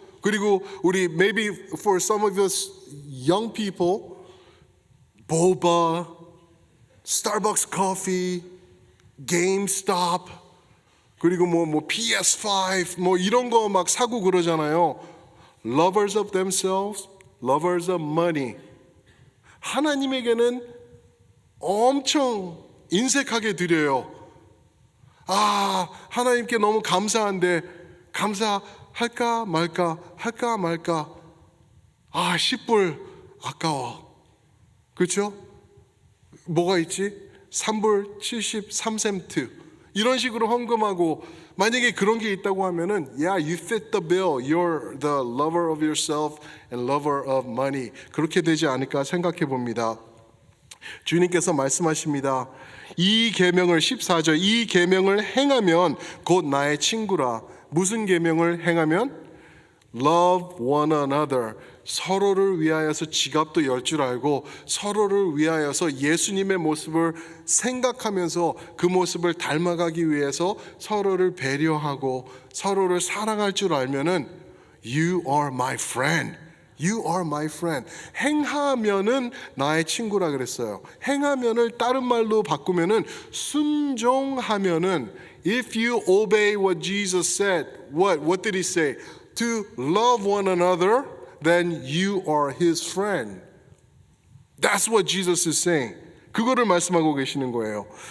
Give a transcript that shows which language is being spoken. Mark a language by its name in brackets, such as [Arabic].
[Korean] 그리고 우리 [English] maybe for some of us young people, boba, Starbucks coffee, GameStop, [Korean] 그리고 PS5 이런 거 막 사고 그러잖아요. [English] Lovers of themselves, lovers of money. [Korean] 하나님에게는 엄청 인색하게 드려요. 하나님께 너무 감사한데 감사할까 말까 할까 말까. 10불 아까워. 그렇죠? 뭐가 있지? 3불 73센트 이런 식으로 헌금하고, 만약에 그런 게 있다고 하면은 [English] yeah, you fit the bill. You're the lover of yourself and lover of money. [Korean] 그렇게 되지 않을까 생각해 봅니다. 주님께서 말씀하십니다. 이 계명을 14절 이 계명을 행하면 곧 나의 친구라. 무슨 계명을 행하면? [English] Love one another. [Korean] 서로를 위하여서 지갑도 열 줄 알고 서로를 위하여서 예수님의 모습을 생각하면서 그 모습을 닮아가기 위해서 서로를 배려하고 서로를 사랑할 줄 알면은 [English] You are my friend. You are my friend. [Korean] 행하면은 나의 친구라 그랬어요. 행하면을 다른 말로 바꾸면은 순종하면은 [English] if you obey what Jesus said, what did he say? To love one another, then you are his friend. That's what Jesus is saying. [Korean] 그거를 말씀하고 계시는 거예요.